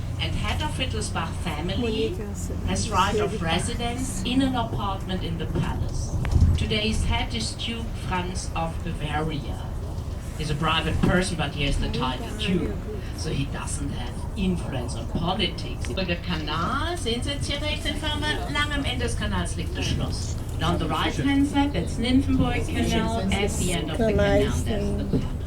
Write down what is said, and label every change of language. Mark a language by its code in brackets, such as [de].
[en] And head of Wittelsbach family has right of residence in an apartment in the palace. Today's head is Duke Franz of Bavaria. He's a private person, but he has the title Duke, so he doesn't have influence on politics. [de] Über der Kanal, sehen Sie jetzt hier rechts in Farbe, lang am Ende des Kanals liegt das Schloss. [en] And on the right hand side, that's Nymphenburg Canal, at the end of the canal, that's the palace.